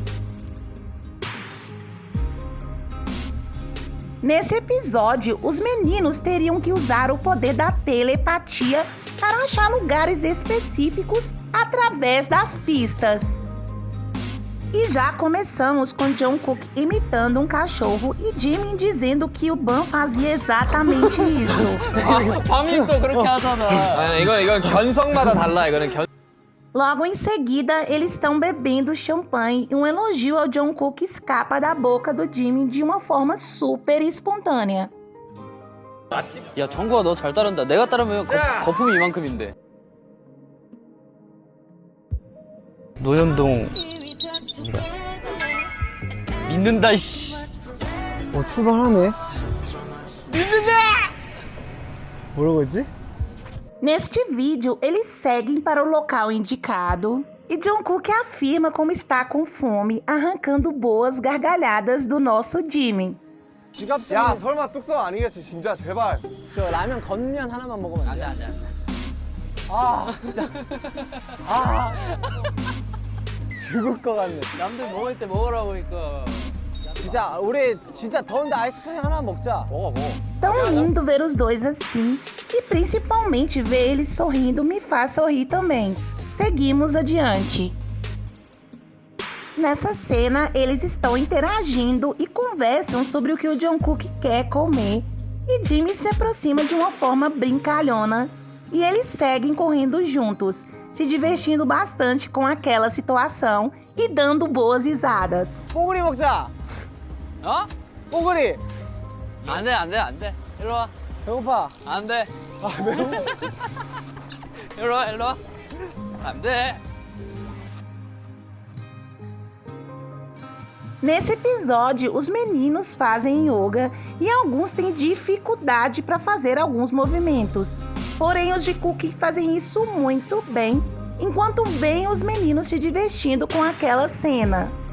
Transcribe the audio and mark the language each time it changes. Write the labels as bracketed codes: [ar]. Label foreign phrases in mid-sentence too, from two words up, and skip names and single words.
[pt] Nesse episódio, os meninos teriam que usar o poder da telepatia para achar lugares específicos através das pistas. E já começamos com Jungkook imitando um cachorro e Jimin dizendo que o Ban fazia exatamente isso. [ko] 밤이 또 그렇게 하잖아. 이건 견성마다 달라. [pt] Logo em seguida, eles estão bebendo champanhe e um elogio ao Jungkook escapa da boca do Jimin de uma forma super espontânea. [ko] 야, 정국아, 너 잘 따른다. 내가 따르면 거품이 이만큼인데. 노현동 믿는다, 씨. 출발하네. 믿는다! 뭐라고 했지? [pt] Neste vídeo, eles seguem para o local indicado e Jungkook afirma como está com fome, arrancando boas gargalhadas do nosso Jimin. [ko] 야, 설마 뚝섬 아니겠지, 진짜, 제발. 저 라면 건면 하나만 먹으면 안 돼? 안 돼. 아, 진짜. 아. 죽을 것 같네. 남들 먹을 때 먹으라고 이거. 진짜, 우리 진짜 더운데 아이스크림 하나 먹자. 먹어. [pt] Tão lindo ver os dois assim e principalmente ver eles sorrindo me faz sorrir também. Seguimos adiante. Nessa cena, eles estão interagindo e conversam sobre o que o Jungkook quer comer e Jimin se aproxima de uma forma brincalhona e eles seguem correndo juntos, se divertindo bastante com aquela situação e dando boas risadas. [ko] 뽀글이 먹자. 어? 뽀글이. 안 돼. 일로 와. 배고파. 안 돼. 아, 매워. 일로 와. 안 돼. [pt] Nesse episódio, os meninos fazem yoga e alguns têm dificuldade para fazer alguns movimentos. Porém, os Jikook fazem isso muito bem, enquanto veem os meninos se divertindo com aquela cena.